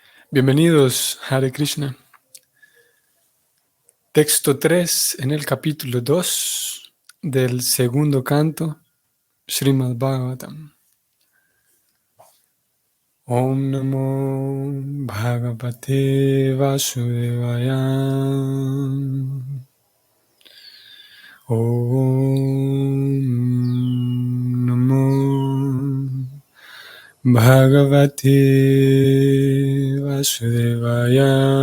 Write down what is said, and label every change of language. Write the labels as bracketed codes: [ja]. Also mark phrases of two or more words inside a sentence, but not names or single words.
[es] Bienvenidos, Hare Krishna. Texto 3 en el capítulo 2 del segundo canto, Srimad Bhagavatam. [sa] Om Namo Bhagavate Vasudevaya. Om Namo Bhagavate Vasudevaya.